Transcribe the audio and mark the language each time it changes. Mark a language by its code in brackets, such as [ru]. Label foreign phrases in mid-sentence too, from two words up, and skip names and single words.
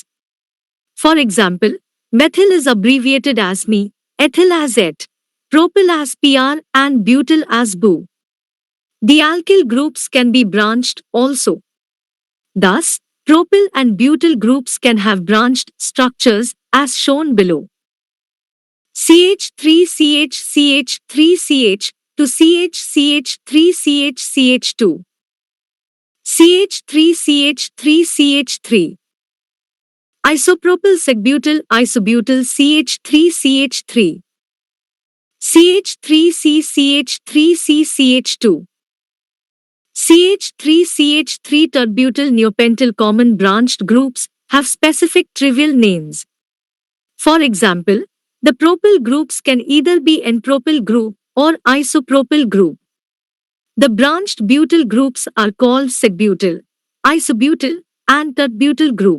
[en] For example, methyl is abbreviated as Me, ethyl as Et, propyl as PR, and butyl as Bu. The alkyl groups can be branched also. Thus, propyl and butyl groups can have branched structures as shown below. CH3CH3CH to CH3CH2. CH3CH3CH3. Isopropyl sec-butyl isobutyl CH3CH3. CH3CCH3CCH2. CH3CH3 terbutyl neopentyl. Common branched groups have specific trivial names. For example, the propyl groups can either be N-propyl group or isopropyl group. The branched butyl groups are called sec-butyl, isobutyl, and terbutyl group.